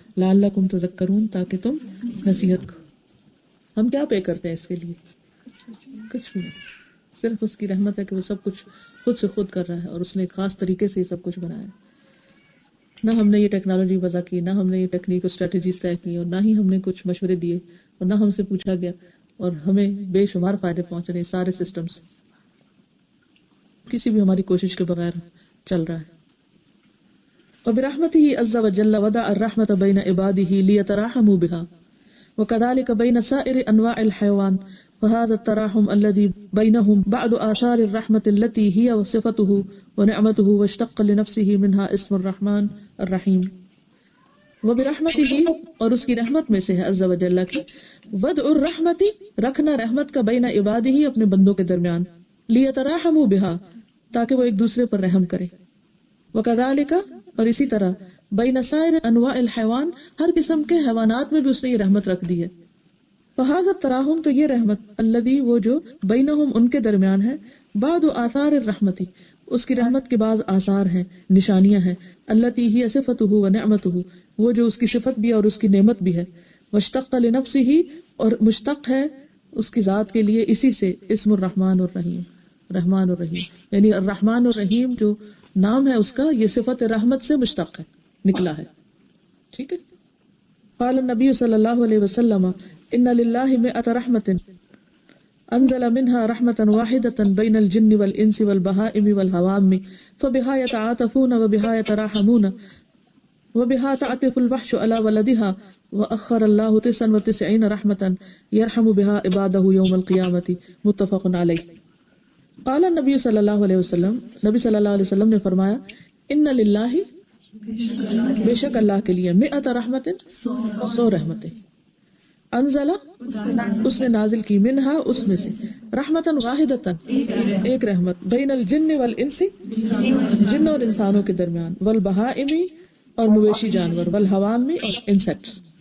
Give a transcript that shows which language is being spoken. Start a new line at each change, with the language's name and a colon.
Arabic: لعلکم تذکرون،
Urdu: تاکہ تم نصیحت کو. ہم کیا پے کرتے ہیں اس کے لیے؟ کچھ بھی نہیں، صرف اس کی رحمت ہے کہ وہ سب کچھ خود سے خود کر رہا ہے، اور اس نے ایک خاص طریقے سے یہ سب کچھ بنایا. نہ ہم نے یہ ٹیکنالوجی وضع کی، نہ ہم نے یہ ٹیکنیک اور اسٹریٹجیز طے کی، اور نہ ہی ہم نے کچھ مشورے دیے، اور نہ ہم سے پوچھا گیا، اور ہمیں بے شمار فائدے پہنچ رہے ہیں. سارے سسٹمز کسی بھی ہماری کوشش کے بغیر چل رہا ہے.
Arabic: وبرحمته عز وجل وضع الرحمة بين عباده ليتراحموا بها، وكذلك بين سائر انواع الحيوان. وهذا التراحم الذي بينهم بعد آثار الرحمة التي هي صفته ونعمته، واشتق لنفسه منها اسم الرحمن الرحيم.
Urdu: وبرحمته، اور اس کی رحمت میں سے ہے عز وجل کی، وضع الرحمت، رکھنا رحمت کا،
Arabic: بین عباده،
Urdu: اپنے بندوں کے درمیان،
Arabic: لیتراحموا بها،
Urdu: تاکہ وہ ایک دوسرے پر رحم کرے. وکذالک، اور اسی طرح،
Arabic: بین سائر انواع الحیوان،
Urdu: ہر قسم کے حیوانات میں بھی اس نے یہ رحمت رکھ دی ہے. فہذا التراحم، تو یہ رحمت، الذی، وہ جو، بینہم، ان کے درمیان ہے،
Arabic: بعد آثار الرحمتی،
Urdu: اس کی رحمت کے بعض آثار ہیں، نشانیاں ہیں،
Arabic: التی ہی صفتہ و نعمتہ،
Urdu: وہ جو اس کی صفت بھی ہے اور اس کی نعمت بھی ہے.
Arabic: واشتق لنفسہ،
Urdu: اور مشتق ہے اس کی ذات کے لیے اسی سے، اسم الرحمن الرحیم، رحمان الرحیم، یعنی الرحمن الرحیم جو نام ہے اس کا، یہ صفت رحمت سے مشتق ہے، نکلا ہے. ٹھیک ہے.
Arabic: قال النبی صلی اللہ علیہ وسلم ان للہ مئۃ رحمۃ انزل منها رحمة واحدة بين الجن والانس والبهائم والهوام فبها يتعاطفون وبها يتراحمون وبها تعطف الوحش على ولدها واخر الله 99 رحمة يرحم بها عباده يوم القيامة متفق علیہ.
Urdu: قال النبی صلی اللہ علیہ وسلم، نبی صلی اللہ علیہ وسلم نے فرمایا، ان للہ، بے شک اللہ کے لیے، مئۃ رحمت، 100 رحمتیں، انزلہ، اس نے نازل کی، منہا، اس میں سے، رحمتاً واحدتاً، ایک رحمت،
Arabic: بین الجن والانس،
Urdu: جن اور انسانوں کے درمیان، والبہائم، اور مویشی جانور، والحوام، اور انسیکٹس.